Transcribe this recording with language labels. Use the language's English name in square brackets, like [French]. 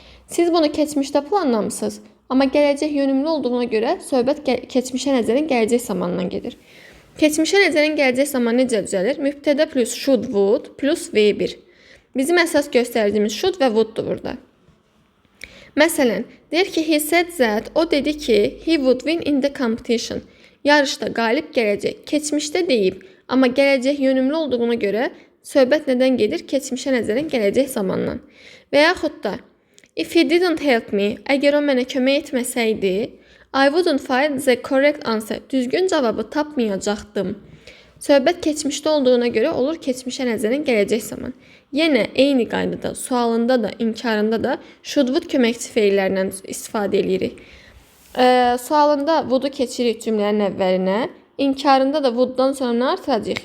[Azerbaijani] Siz bunu keçmişdə planlamışsınız, amma gələcək yönümlü olduğuna görə söhbət keçmişə nəzərən gələcək zamandan gedir. Keçmişə nəzərən gələcək zaman necə düzəlir? Mübtədə plus should, would plus V1. Bizim əsas göstəricimiz should və woulddur burada. Məsələn, deyir ki, [English] he said that, [Azerbaijani] o dedi ki, [English] he would win in the competition. [Azerbaijani] Yarışda qalib gələcək. Keçmişdə deyib, amma gələcək yönümlü olduğuna görə söhbət nədən gedir? Keçmişə nəzərən gələcək zamandan. Və yaxud da, [English] if he didn't help me, [Azerbaijani] əgər o mənə kömək etməsəydi, [English] I wouldn't find the correct answer. [Azerbaijani] Düzgün cavabı tapmayacaqdım. Söhbət keçmişdə olduğuna görə olur keçmişə nəzərən gələcək zaman. Yenə eyni qaydada, sualında da, inkarında da should, would köməkçi feillərindən istifadə edirik. Sualında would-u keçirik cümlənin əvvəlinə, inkarında da would-dan sonra nə artıracaq?